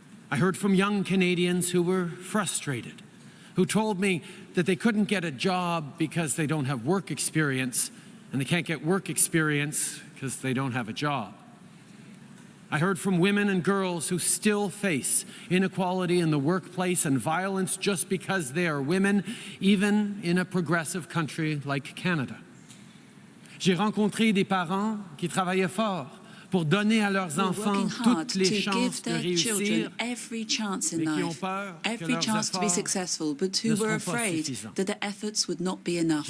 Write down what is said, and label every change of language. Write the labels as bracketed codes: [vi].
[en] I heard from young Canadians who were frustrated, who told me that they couldn't get a job because they don't have work experience, and they can't get work experience because they don't have a job. I heard from women and girls who still face inequality in the workplace and violence just because they are women, even in a progressive country like Canada. [fr] J'ai rencontré des parents qui travaillaient fort pour donner à leurs enfants toutes les chances de réussir, [en] every chance in life, every chance to be successful, but who were afraid that their efforts would not be enough.